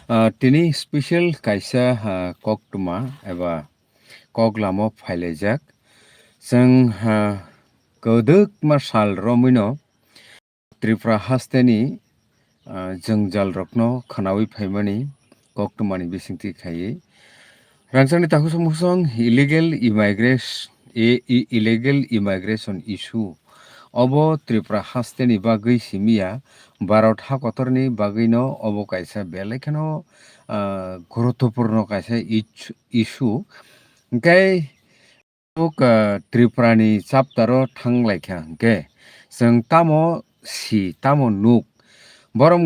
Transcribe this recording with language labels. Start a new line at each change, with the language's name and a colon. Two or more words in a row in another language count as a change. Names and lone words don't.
Kok Borok: Tini special kaisa koktuma eba koglamo phailajak जों गोदोक मासाल रमिनो त्रिपुरा हास्तेनि जोंजाल रत्न खानावी फाइमानि कोक्टमानि बिसिंथि खायै रांसानि ताखुसं मुसं
English: illegal immigration issue
Kok Borok: अबो त्रिपुरा हास्तेनि बागै सिमिया भारत हाकतरनि बागैनो अबो कायसा बेलेखानो गुरुत्वपूर्ण कायसा इशू ओंखाय त्रिपुरानि चाप्टारो थांलायखा के जों तामो नुक बरम